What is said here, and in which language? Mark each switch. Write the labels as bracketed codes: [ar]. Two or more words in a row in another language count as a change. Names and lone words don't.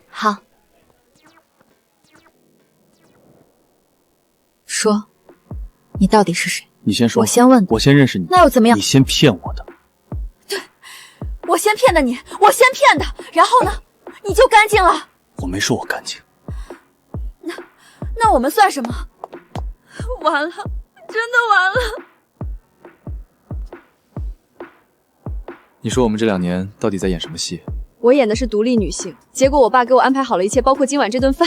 [zh] 好。說，你到底是誰？你先说。我先問。我先認識你。那又怎麼樣？你先騙我的。對，我先騙的你，我先騙的，然後呢，你就乾淨了。我沒說我乾淨。那我們算什麼？完了，真的完了。你說我們這2年到底在演什麼戲？我演的是獨立女性，結果我爸給我安排好了一切，包括今晚這頓飯。